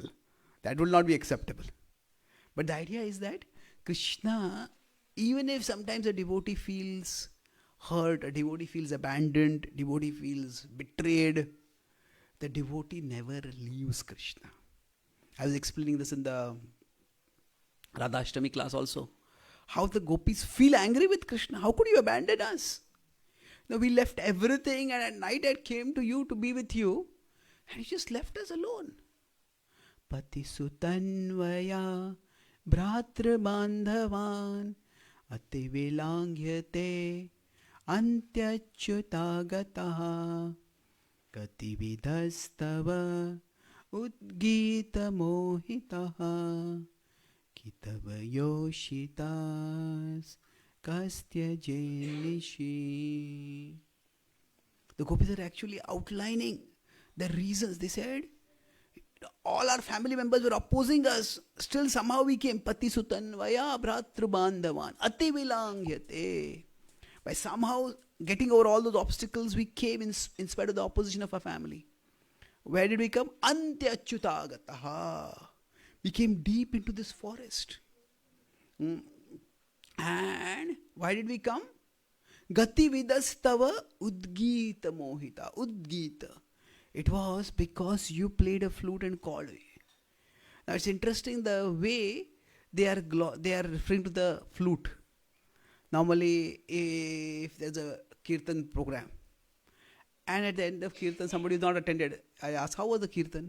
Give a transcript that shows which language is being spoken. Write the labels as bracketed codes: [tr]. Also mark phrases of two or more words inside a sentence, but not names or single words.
[en] That will not be acceptable. But the idea is that Krishna, even if sometimes a devotee feels hurt, a devotee feels abandoned, devotee feels betrayed, the devotee never leaves Krishna. I was explaining this in the Radhashtami class also. How the gopis feel angry with Krishna. How could you abandon us? Now we left everything and at night I came to you to be with you and you just left us alone. [sa] पति सुतान्वय भ्रातृ बान्धवान् अति विलङ्घ्य ते अन्त्यच्युतागताः गति विदस्तव उद्गीत मोहिताः कितव योषितः कस्त्यजेन् निशि. [en] The gopis are actually outlining the reasons. They said, all our family members were opposing us. Still somehow we came. [sa] पति सुतान्वय भ्रातृ बान्धवान् अति विलङ्घ्य ते. [en] By somehow getting over all those obstacles, we came in spite of the opposition of our family. Where did we come? Antyachyutagataha. We came deep into this forest. And why did we come? [sa] गति विदस्तव उद्गीत मोहिताः. [en] Udgita. It was because you played a flute and called me. Now it's interesting the way they are referring to the flute. Normally, if there's a kirtan program, and at the end of kirtan somebody is not attended, I ask, how was the kirtan?